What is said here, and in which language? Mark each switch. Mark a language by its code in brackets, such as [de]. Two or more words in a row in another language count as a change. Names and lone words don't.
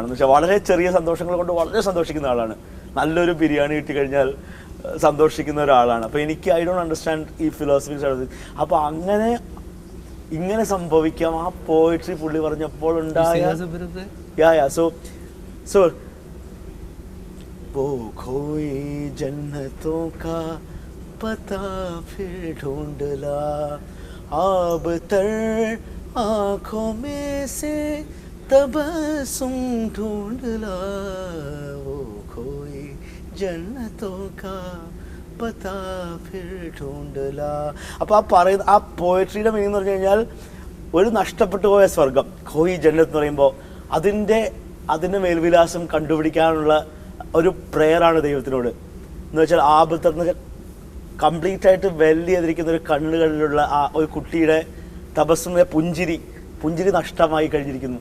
[ml] എന്ന് വെച്ചാൽ വളരെ ചെറിയ സന്തോഷങ്ങൾ കൊണ്ട് വളരെ സന്തോഷിക്കുന്ന ആളാണ്. നല്ലൊരു ബിരിയാണി കിട്ടിക്കഴിഞ്ഞാൽ സന്തോഷിക്കുന്ന ഒരാളാണ്. അപ്പോൾ [en] I don't understand [ml] ഈ ഫിലോസഫി. അപ്പോൾ ഇങ്ങനെ സംഭവിക്കാം. ആ പോയിട്രി പുള്ളി പറഞ്ഞപ്പോൾ ഉണ്ടായ [hi] So वो खोई जन्नतों का पता फिर ढूंढला, आब तर आँखों में से तबस्सुम ढूंढला, वो खोई जन्नतों का पता फिर ढूँढ ला. [ml] അപ്പോൾ ആ പറയുന്ന ആ പോയട്രിയുടെ മീനിങ് എന്ന് പറഞ്ഞു കഴിഞ്ഞാൽ ഒരു നഷ്ടപ്പെട്ടു പോയ സ്വർഗം, [hi] खोई जन्नत [ml] എന്ന് പറയുമ്പോൾ അതിൻ്റെ മേൽവിലാസം കണ്ടുപിടിക്കാനുള്ള ഒരു പ്രെയറാണ് ദൈവത്തിനോട്. എന്ന് വെച്ചാൽ ആപത്ത് എന്ന് വെച്ചാൽ കംപ്ലീറ്റ് ആയിട്ട് വെല്ലി ചെയ്തിരിക്കുന്ന ഒരു കണ്ണുകളിലുള്ള ആ ഒരു കുട്ടിയുടെ തപസ്സുന്ന പുഞ്ചിരി നഷ്ടമായി കഴിഞ്ഞിരിക്കുന്നു.